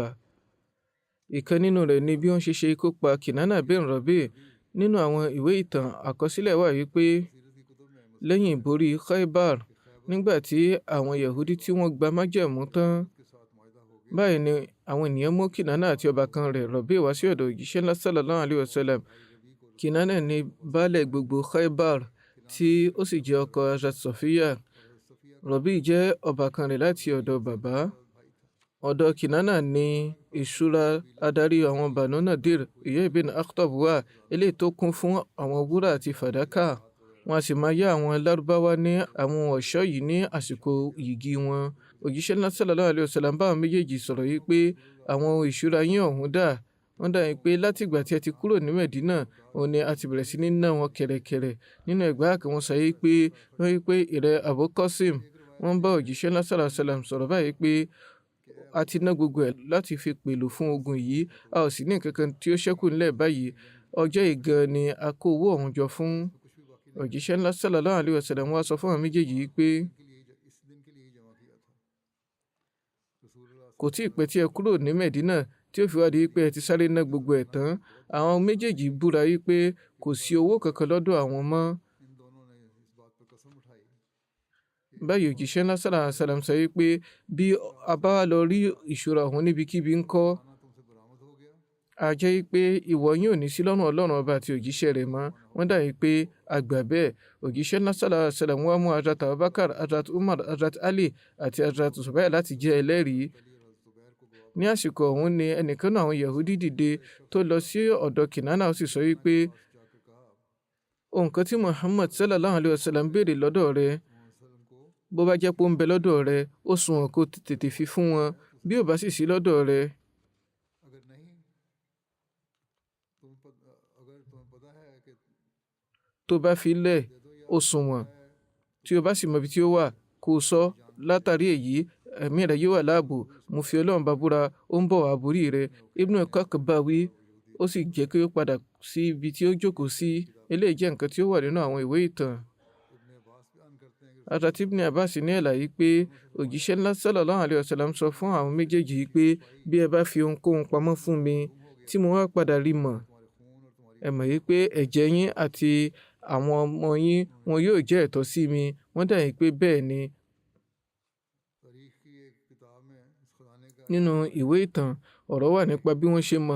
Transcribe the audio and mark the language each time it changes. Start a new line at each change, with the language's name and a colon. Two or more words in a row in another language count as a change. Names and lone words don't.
Yoruba: Ìkan nínú rẹ̀ ni bí wọ́n ṣe ṣe ikú pa Kinana bin Rabi'. Nínú àwọn ìwé ìtàn àkọsílẹ̀ wà wípé lẹ́yìn ìborí Khaybar, nígbà tí àwọn Yahudi tí wọ́n gba májẹ̀mú tán, báyìí ni àwọn ènìyàn mú Kinana àti ọbàkan rẹ̀ Rabi' wá sí ọ̀dọ̀ òjíṣẹ́ ńlá
Arabic: صلى الله عليه وسلم.
Yoruba: Kinana ni baálẹ̀ gbogbo Khaybar tí ó sì jẹ́ ọkọ Hazrat Sofiya. Rabi' jẹ́ ọbàkan rẹ̀ láti ọ̀dọ̀ bàbá. Ọ̀dọ̀ Kinana ni ìṣúra adarí àwọn Banu Nadir, Huyay ibn Akhtab wà, eléyìí tó kún fún àwọn wúrà àti fàdákà. Wọ́n á sì máa yá àwọn Lárúbáwá ní àwọn ọ̀ṣọ́ yìí ní àsìkò yìgì wọn. Òjíṣẹ́ ńlá
Arabic: صلى الله عليه وسلم
Yoruba: bá àwọn méjèèjì sọ̀rọ̀ yìí pé àwọn ìṣúra yín ọ̀hún dà. Wọ́n dà yín pé láti ìgbà tí ẹ ti kúrò ní Medina, òun ni a ti bẹ̀rẹ̀ sí ní ná wọn kẹ̀rẹ̀kẹ̀rẹ̀. Nínú ẹgbàá kan wọ́n sọ yìí pé wọ́n yí pé ìrẹ Abu Qasim, wọ́n bá òjíṣẹ́ ńlá
Arabic: صلى الله عليه وسلم
Yoruba: sọ̀rọ̀ báyìí pé a ti ná gbogbo ẹ̀ láti fi pèlò fún ogun yìí, a ò sì ní nǹkan kan tí ó ṣẹ́kù nílẹ̀ báyìí. Ọjọ́ ìgan ni a kó owó ọ̀hún jọ fún. Òjíṣẹ́ ńlá
Arabic: صلى الله عليه وسلم
Yoruba: wá sọ fún àwọn méjèèjì yìí pé kò tí ì pẹ́ tí ẹ kúrò ní Medina tí ó fi wá di pé ẹ ti sáré ná gbogbo ẹ̀ tán. Àwọn méjèèjì búra yìí pé kò sí owó kankan lọ́dọ̀ àwọn mọ́. Báyìí òjíṣẹ́ ńlá
Arabic: صلى الله عليه وسلم
Yoruba: sọ wípé bí a bá lọ rí ìṣúra ọ̀hún níbikíbi ńkọ́, a jẹ́ wípé ìwọ yóò ní sí lọ́rùn Ọlọ́run ọba àti òjíṣẹ́ rẹ̀ mọ́. Wọ́n dà wípé àgbà bẹ́ẹ̀. Òjíṣẹ́ ńlá
Arabic: صلى الله عليه وسلم
Yoruba: wá mú Hazrat Abubakar, Hazrat Umar, Hazrat Ali àti Hazrat Zubair láti jẹ́ ẹlẹ́rìí. Ní àsìkò ọ̀hún ni ẹnìkan náà àwọn Yahudi dìde tó lọ sí ọ̀dọ̀ Kinana, ó sì sọ wípé ohun kan tí Muhammad
Arabic: صلى الله عليه وسلم
Yoruba: béèrè lọ́dọ̀ rẹ̀, bó bá jẹ́ pé ó ń bẹ lọ́dọ̀ rẹ̀, ó sunwọ̀n kó tètè fi fún wọn. Bí ó bá sì sí lọ́dọ̀ rẹ̀, tó bá fi lẹ̀, ó sunwọ̀n. Tí o bá sì mọ ibi tí ó wà, kó o sọ. Látàrí èyí, ẹ̀mí rẹ̀ yóò wà láàbò. Mo fi Ọlọ́run bá búra, ó ń bọ̀ wá borí rẹ̀. Ibn Kak bá wí, ó sì jẹ́ kí ó padà sí ibi tí ó jókòó sí. Eléyìí jẹ́ nǹkan tí ó wà nínú àwọn ìwé ìtàn. Hazrat Ibn Abbas ní àlàyé pé òjíṣẹ́ ńlá
Arabic: صلى الله عليه وسلم
Yoruba: sọ fún àwọn méjèèjì pé bí ẹ bá fi ohunkóhun pamọ́ fún mi tí mo wá padà rí mọ̀, ẹ mọ̀ yìí pé ẹ̀jẹ̀ yín àti àwọn ọmọ yín wọn yóò jẹ́ ẹ̀tọ́ sí mi. Wọ́n dà yín pé bẹ́ẹ̀ ni. Nínú ìwé ìtàn, ọ̀rọ̀ wà nípa bí wọ́n ṣe mọ̀.